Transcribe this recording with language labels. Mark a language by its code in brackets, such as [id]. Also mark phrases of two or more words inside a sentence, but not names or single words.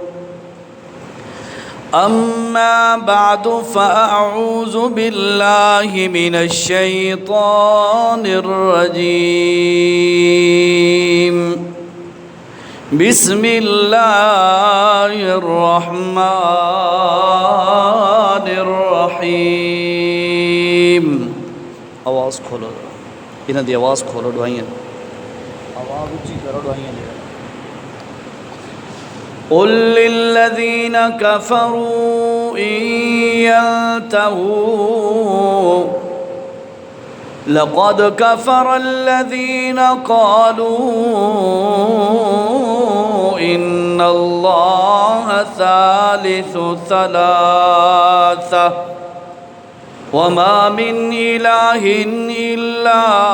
[ar] أما بعد فأعوذ بالله من الشيطان الرجيم. بسم الله الرحمن الرحيم. [pa] آواز کھولو، انہاں دی آواز کھولو، دعائیاں آواز اچھی کرو، دعائیاں لے. [ar] قل للذين كفروا إن ينتهوا لقد كفر الذين قالوا إن الله ثالث ثلاثة وما من إله إلا